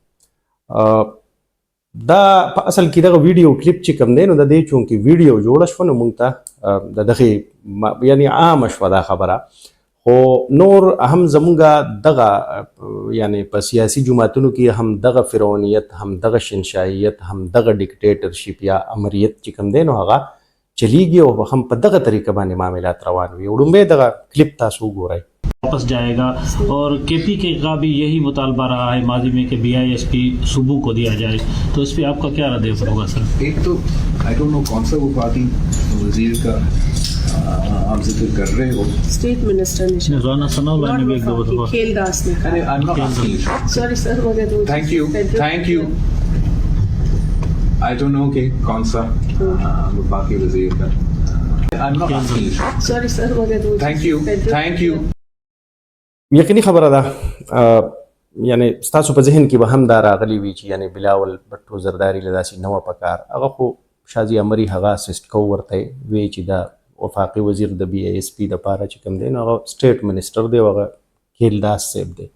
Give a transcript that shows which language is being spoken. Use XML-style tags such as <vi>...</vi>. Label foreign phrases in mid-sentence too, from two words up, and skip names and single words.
<ps>دا په اصل کې دغه ویډیو کلیپ چې کوم دی نو د دې چونکې ویډیو جوړه شوه نو موږ ته د دغې یعنی عامه شوه دا خبره، خو نور هم زمونږ دغه یعنی په سیاسي جماعتونو کې هم دغه فرعونیت، هم دغه شنشاییت، هم دغه ډیکټیټرشپ یا امریت چې کوم دی نو هغه چلیږي او هم په دغه طریقه باندې معاملات روان وي. وړومبی دغه کلیپ تاسو وګورئ.</ps> <ur>واپس جائے گا اور کے پی کے کا بھی یہی مطالبہ رہا ہے ماضی میں کہ BISP صوبوں کو دیا جائے، تو اس پر آپ کا کیا رد ہوگا سر? ایک تو</ur> <en>I don't know</en> <ur>کون سا وہ پارٹی وزیر کا آپ ذکر کر رہے ہو,</ur> <en>state minister</en> <ur>رانا ثناء اللہ نے بھی ایک دو دفعہ کھیلداس نے کہا.</ur> <en>I am not asking, sorry sir,</en> <ur>مجھے تو</ur> <en>thank you I don't know</en> <ur>کہ کون سا وفاقی وزیر کا,</ur> <en>I am not asking, sorry sir,</en> <ur>مجھے تو</ur> <en>thank you</en> <ps>یقیني خبره ده، یعنی ستاسو په ذهن کې به هم دا راغلی وي چې یعنی بلاول بټو زرداری له داسې نه وه پکار. هغه خو شازیه مري هغه اسسټ کو ورته وی چې دا وفاقي وزیر د BISP دپاره چې کوم دی نو هغه سټیټ منسټر دی او هغه کیلداس صاحب دی.</ps>